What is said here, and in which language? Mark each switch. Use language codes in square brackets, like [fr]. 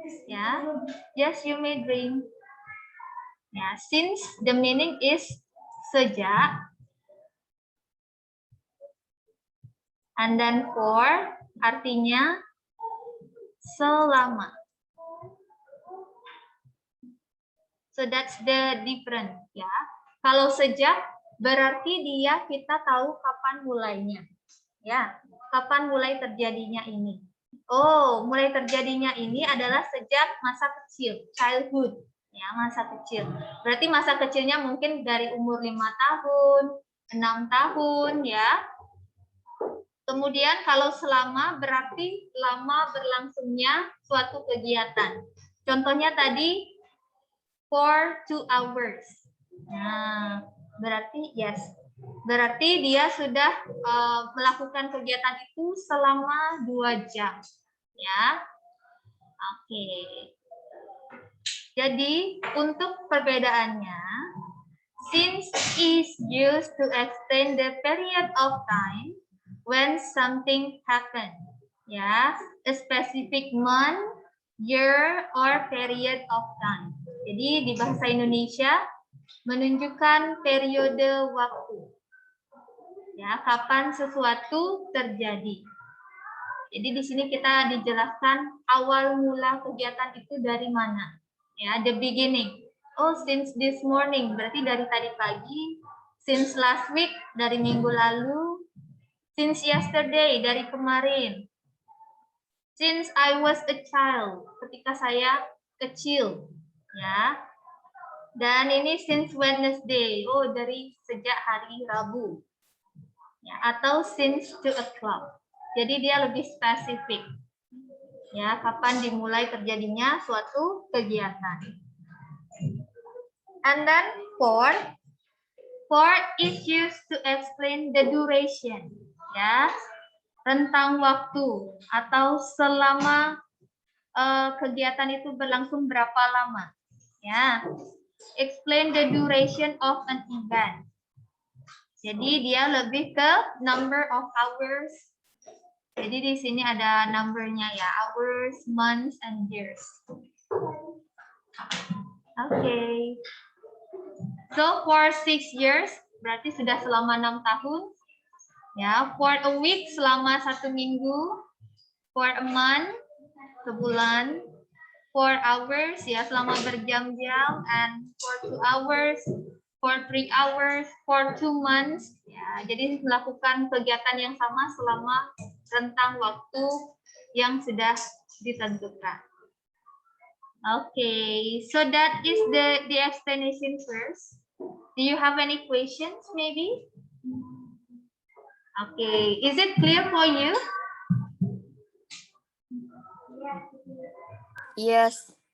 [en] Ya, yes, you may drink. Ya, since the meaning is sejak, and then for [id] artinya [en] selama. So that's the difference, ya. [id] Kalau sejak berarti kita tahu kapan mulainya. Ya, kapan mulai terjadinya ini? Oh, mulai terjadinya ini adalah sejak masa kecil, childhood. Ya, masa kecil. Berarti masa kecilnya mungkin dari umur 5 tahun, 6 tahun, ya. Kemudian kalau selama berarti lama berlangsungnya suatu kegiatan. Contohnya tadi for 2 hours. Nah, berarti yes. Berarti dia sudah melakukan kegiatan itu selama 2 jam. Ya. Oke. Jadi, untuk perbedaannya, [en] since is used to extend the period of time when something happened. Ya, a specific month, year, or period of time. [id] Jadi, di bahasa Indonesia menunjukkan periode waktu. Ya, kapan sesuatu terjadi. Jadi di sini kita dijelaskan awal mula kegiatan itu dari mana. [en] Ya, the beginning. Oh, since this morning, [id] berarti dari tadi pagi. [en] Since last week, [id] dari minggu lalu. [en] Since yesterday, [id] dari kemarin. [en] Since I was a child, [id] ketika saya kecil. [en] Ya. [id] Dan ini since Wednesday, oh dari sejak hari Rabu. Ya, atau [en] since 2 o'clock. [id] Jadi dia lebih spesifik. Ya, kapan dimulai terjadinya suatu kegiatan. [en] And then for is used to explain the duration. [id] Ya, rentang waktu atau selama kegiatan itu berlangsung berapa lama. [en] Ya, explain the duration of an event. [id] Jadi dia lebih ke [en] number of hours. [id] Jadi di sini ada numbernya ya, [en] hours, months, and years. Okay. So for 6 years, [id] berarti sudah selama 6 tahun. [en] Ya, for a week [id] selama 1 minggu, [en] for a month [id] sebulan, [en] for hours [id] ya selama berjam-jam, [en] and for 2 hours, for 3 hours, for 2 months. [id] Ya, jadi melakukan kegiatan yang sama selama rentang waktu yang sudah ditentukan. [en] Okay, so that is the explanation first. Do you have any questions maybe? Okay, is it clear for you? Yes.